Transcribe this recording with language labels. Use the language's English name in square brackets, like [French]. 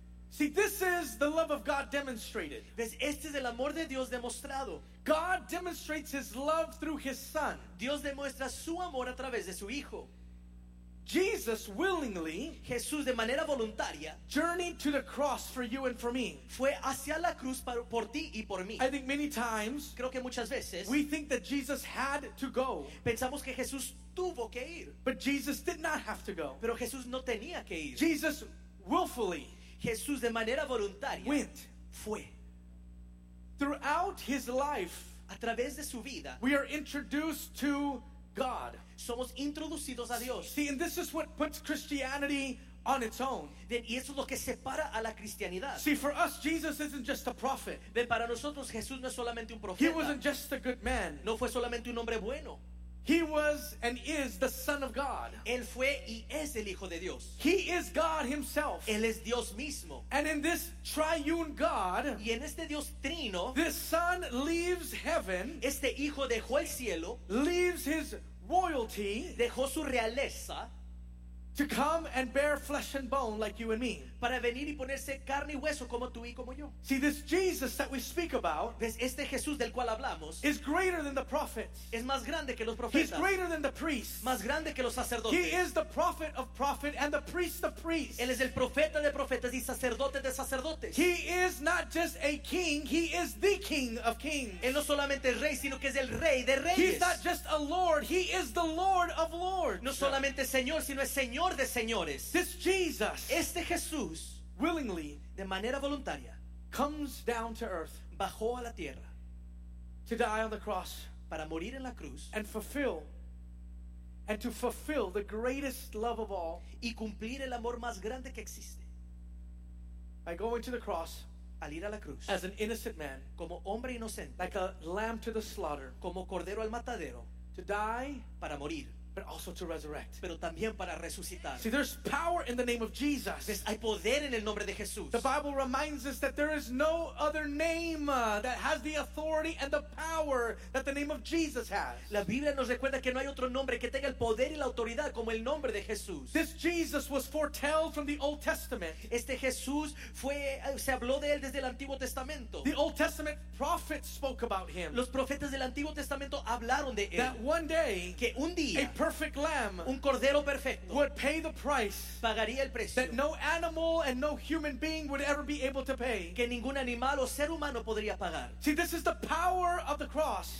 [English] See, this is the love of God demonstrated. [Spanish] ¿Ves? Este es el amor de Dios demostrado. [English] God demonstrates his love through his son. [Spanish] Dios demuestra su amor a través de su hijo. [English] Jesus willingly, [Spanish] Jesús de manera voluntaria, [English] journeyed to the cross for you and for me. [Spanish] Fue hacia la cruz por ti y por mí. [English] I think many times, [Spanish] creo que muchas veces, [English] we think that Jesus had to go. [Spanish] Pensamos que Jesús tuvo que ir. [English] But Jesus did not have to go. [Spanish] Pero Jesús no tenía que ir. [English] Jesus willfully, [Spanish] Jesús de manera voluntaria, [English] went. [Spanish] Fue. [English] Throughout his life, [Spanish] a través de su vida, [English] we are introduced to God. [Spanish] Somos introducidos a Dios. [English] See, and this is what puts Christianity on its own. [Spanish] Ven, y eso es lo que separa a la cristianidad. [English] See, for us, Jesus isn't just a prophet. [Spanish] Ven, para nosotros, Jesús no es solamente un profeta. [English] He wasn't just a good man. [Spanish] No fue solamente un hombre bueno. [English] He was and is the Son of God. [Spanish] Él fue y es el Hijo de Dios. [English] He is God himself. [Spanish] Él es Dios mismo. [English] And in this triune God, [Spanish] y en este Dios trino, [English] this Son leaves heaven, [Spanish] este Hijo dejó el cielo, [English] leaves his royalty, [Spanish] dejó su realeza, [English] to come and bear flesh and bone like you and me. [Spanish] Para venir y ponerse carne y hueso como tú y como yo. [English] See, this Jesus that we speak about, [Spanish] este Jesús del cual hablamos, [English] is greater than the prophets. [Spanish] Es más grande que los profetas. [English] He's greater than the priests. [Spanish] Más grande que los sacerdotes. [English] He is the prophet of prophets and the priest of priests. [Spanish] Él es el profeta de profetas y sacerdote de sacerdotes. [English] He is not just a king, he is the king of kings. [Spanish] Él no solamente es rey, sino que es el rey de reyes. [English] He's not just a lord, he is the lord of lords. [Spanish] No solamente señor, sino es señor. De señores, [English] this Jesus, [Spanish] este Jesús, [English] willingly, [Spanish] de manera voluntaria, [English] comes down to earth, [Spanish] bajó a la tierra, [English] to die on the cross, [Spanish] para morir en la cruz, [English] and to fulfill the greatest love of all, [Spanish] y cumplir el amor más grande que existe, [English] by going to the cross, [Spanish] al ir a la cruz, [English] as an innocent man, [Spanish] como hombre inocente, [English] like a lamb to the slaughter, [Spanish] como cordero al matadero, [English] to die, [Spanish] para morir. [English] But also to resurrect. [Spanish] Pero también para resucitar. [English] See, there's power in the name of Jesus. [Spanish] ¿Ves? Hay poder en el nombre de Jesús. [English] The Bible reminds us that there is no other name that has the authority and the power that the name of Jesus has. [Spanish] La Biblia nos recuerda que no hay otro nombre que tenga el poder y la autoridad como el nombre de Jesús. [English] This Jesus was foretold from the Old Testament. [Spanish] Este Jesús fue, se habló de él desde el Antiguo Testamento. [English] The Old Testament prophets spoke about him. [Spanish] Los profetas del Antiguo Testamento hablaron de él. [English] That one day, [Spanish] que un día, [English] perfect lamb, [Spanish] un cordero perfecto, [English] would pay the price, [Spanish] pagaría el precio, [English] that no animal and no human being would ever be able to pay, [Spanish] que ningún animal o ser humano podría pagar. [English] See, this is the power of the cross.